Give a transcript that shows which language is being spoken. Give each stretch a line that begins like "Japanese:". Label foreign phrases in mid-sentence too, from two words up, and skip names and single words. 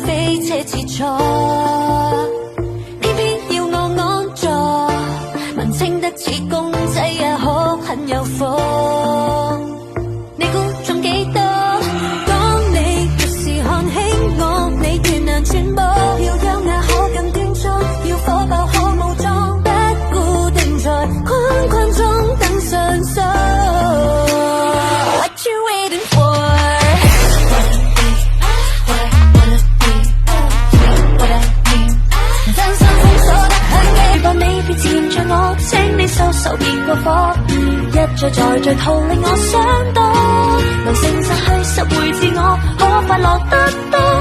Cantonese: 飛車切磋，偏偏要我安坐，文青得似公仔也可很有貨。你估中幾多？當你越是看輕我，你越難揣摩。要優雅可更端莊，要火爆可武裝，不固定在框框中等上訴。
English: What you waiting for？
Cantonese: 我請你收手別過火，一再再逃令我想多，能誠實去拾回自我，可快樂得多。